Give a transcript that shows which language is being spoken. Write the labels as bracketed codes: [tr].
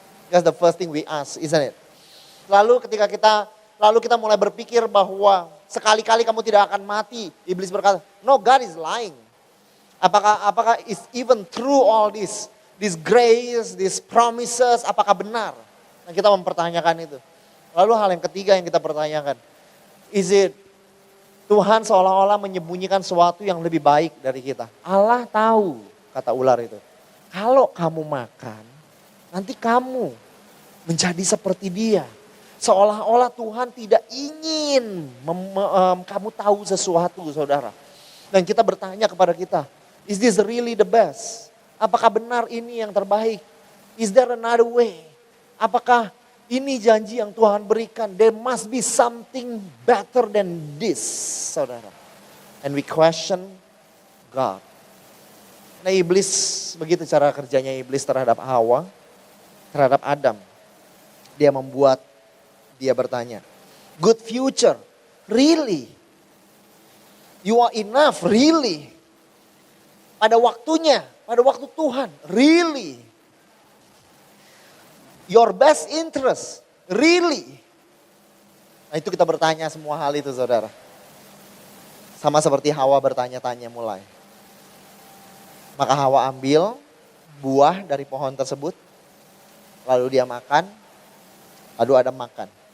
[en] That's the first thing we ask, isn't it? [id] Lalu ketika kita mulai berpikir bahwa sekali-kali kamu tidak akan mati. Iblis berkata, [en] no, God is lying. [id] Apakah [en] is even true all this grace, these promises, [id] apakah benar? Nah, kita mempertanyakan itu. Lalu hal yang ketiga yang kita pertanyakan, [en] is it [id] Tuhan seolah-olah menyembunyikan sesuatu yang lebih baik dari kita? Allah tahu, kata ular itu. Kalau kamu makan, nanti kamu menjadi seperti dia. Seolah-olah Tuhan tidak ingin kamu tahu sesuatu, saudara. Dan kita bertanya kepada kita, [en] is this really the best? [id] Apakah benar ini yang terbaik? [en] Is there another way? [id] Apakah ini janji yang Tuhan berikan? [en] There must be something better than this, [id] saudara. [en] And we question God. [id] Nah, iblis, begitu cara kerjanya iblis terhadap Hawa, terhadap Adam. Dia membuat dia bertanya, [en] good future, really? You are enough, really? [id] Pada waktunya, pada waktu Tuhan, [en] really? Your best interest, really? [id] Nah, itu kita bertanya semua hal itu saudara. Sama seperti Hawa bertanya-tanya mulai. Maka Hawa ambil buah dari pohon tersebut. Lalu dia makan. Lalu Adam makan.